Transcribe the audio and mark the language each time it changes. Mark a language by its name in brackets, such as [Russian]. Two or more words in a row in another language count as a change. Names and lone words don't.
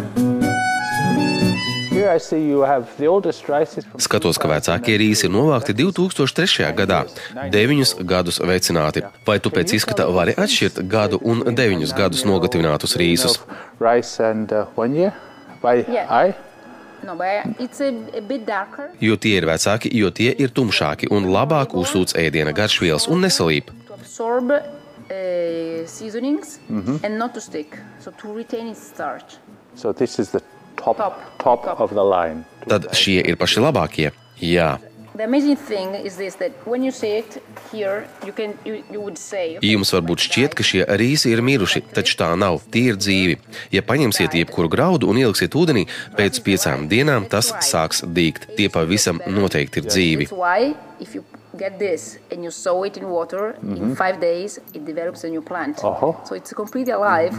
[Latvian] Skatos, ka vecākie rīsi ir novākti 2003. gadā, 9 gadus vecināti. Vai tu pēc izskata vari atšķirt gadu un 9 gadus nogatavinātus rīsus? [English] No, but it's a bit darker. [Latvian] Jo tie ir vecāki, jo tie ir tumšāki un labāk uzsūc ēdiena garšvielas un nesalīp. [English] To absorb seasonings and not to stick, so to retain its starch. So this is the top of the line. [Latvian] Tad šie ir paši labākie. Jā. [English] The amazing thing is this, that when you see it here, you would say. [Latvian] Jums varbūt šķiet, ka šie rīsi ir miruši, taču tā nav, tie ir dzīvi. Ja paņemsiet jebkuru graudu un ieliksiet ūdenī, pēc 5 dienām tas sāks dīgt. Tie pavisam noteikti ir dzīvi. [English] That's why, if you get this and you sow it in water, in 5 days it develops a new plant. So it's completely alive.